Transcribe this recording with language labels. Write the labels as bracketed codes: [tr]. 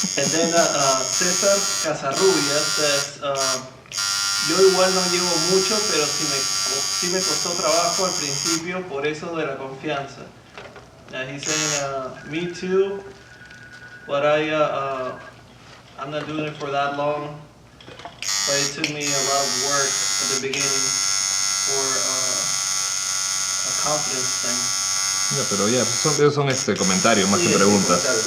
[en] And then César Casarrubias says, [es] yo igual no llevo mucho, pero sí me costó trabajo al principio, por eso de la confianza. [en] He's saying, me too, but I'm not doing it for that long, but it took me a lot of work at the beginning for a confidence thing. [es] ya, pero ya, esos son comentarios más que preguntas.